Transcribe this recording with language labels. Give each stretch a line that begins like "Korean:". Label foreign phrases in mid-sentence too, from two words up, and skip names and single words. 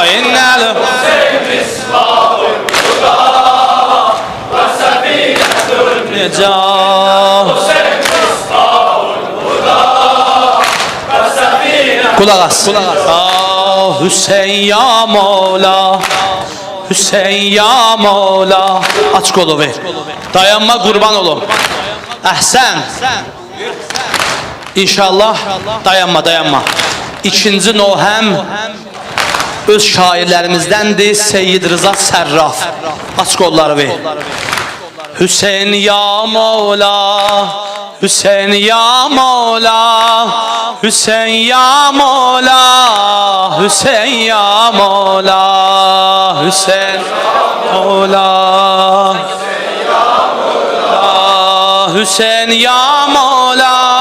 Arabic: إن الحسين مصباح الهدى وسفينة النجاة. حسين مصباح الهدى وسفينة.
Turkish: Kulak as. Ah Hüseyin ya Mevla, Hüseyin ya Mevla. Aç kolu ver. Dayanma kurban olum. Əhsən. İnşallah dayanma.
Azerbaijani: İkinci nohem öz şairlərimizdəndir, Seyyid Rıza Sərraf. Aç qolları ver.
Turkish: Hüseyin ya Mevla, Hüseyin ya Mevla, Hüseyin ya Mevla, Hüseyin ya Mevla, Hüseyin Mevla, Hüseyin ya Mevla.